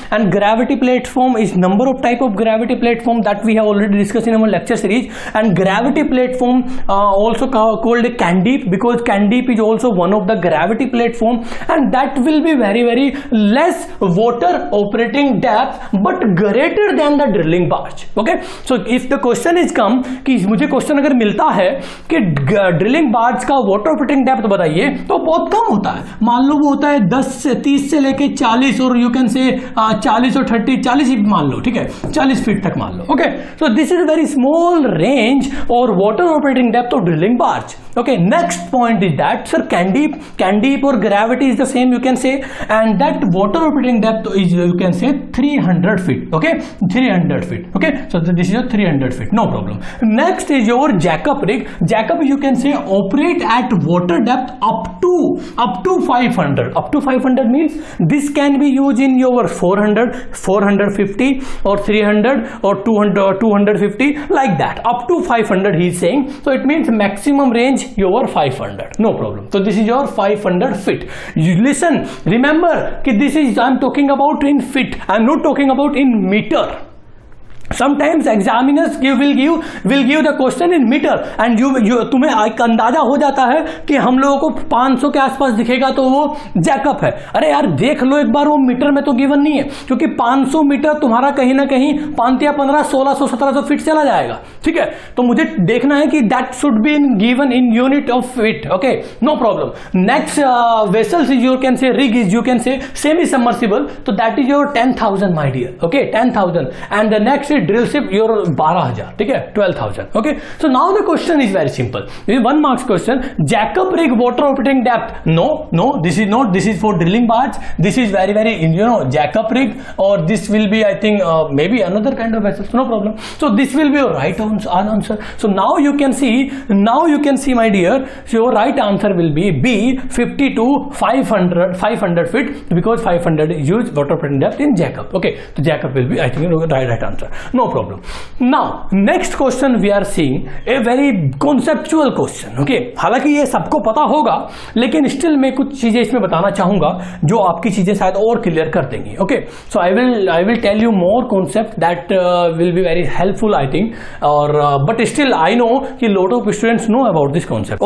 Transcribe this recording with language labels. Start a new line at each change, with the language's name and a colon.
English: And gravity platform is number of type of gravity platform that we have already discussed in our lecture series. And gravity platform also called a candeep, because candeep is also one of the gravity platform, and that will be very less water operating depth but greater than the drilling barge. Okay, so if the question is come
Hindi: कि मुझे question अगर मिलता है कि drilling barge का water operating depth बताइए, तो बहुत कम होता है. मान लो वो होता है 30 से लेके 40, और
English: you can say
Hindi: 40 और 40 ही मान लो. ठीक है, 40 फीट तक मान लो.
English: Okay, so this is very small range और water operating depth of drilling barge. Okay, next point is that sir, candeep or gravity is the same, you can say, and that water operating depth is, you can say, 300 feet. Okay, 300 feet. Okay, so this is your 300 feet, no problem. Next is your jackup rig. Jackup, you can say, operate at water depth up to 500. Up to 500 means this can be used in your 400, 450 or 300 or 200 or 250, like that. Up to 500 he is saying. So it means maximum range your 500, no problem. So this is your 500 feet. You listen, remember कि this is, I am talking about in feet, I am not talking about in meter. Sometimes examiners will give the question in meter and
Hindi: तुम्हें एक अंदाजा हो जाता है कि हम लोगों को 500 के आसपास दिखेगा तो वो जैकअप है। अरे यार देख लो एक बार, वो मीटर में तो गिवन नहीं है, क्योंकि 500 मीटर तुम्हारा कहीं ना कहीं 5 या 15 1600 1700 फीट चला जाएगा। ठीक है, तो मुझे देखना है कि
English: That should be given in unit of feet. Okay, no problem. Next vessels is you can say rig is you can say semi submersible, तो that is your 10,000 my dear. Okay, 10,000 and the next drill ship your 12,000। ठीक है, 12,000। Okay, so now the question is very simple, 1 marks question. Jack up rig water operating depth, no this is not, this is for drilling barge, this is very jack up rig, और this will be I think maybe another kind of vessels, no problem. So this will be your right answer. So now you can see my dear, so your right answer will be B, 50 to 500 feet, because 500 is used water operating depth in jackup. Okay, so jackup will be I think right answer, no problem. Now next question we are seeing a very conceptual question.
Hindi: Okay, हालांकि ये सबको पता होगा, लेकिन still मैं कुछ चीजें इसमें बताना चाहूंगा जो आपकी चीजें शायद और क्लियर कर देंगी।
English: Okay, so I will tell you more concept that will be very helpful I think, और but still I know कि lot of students know about this concept.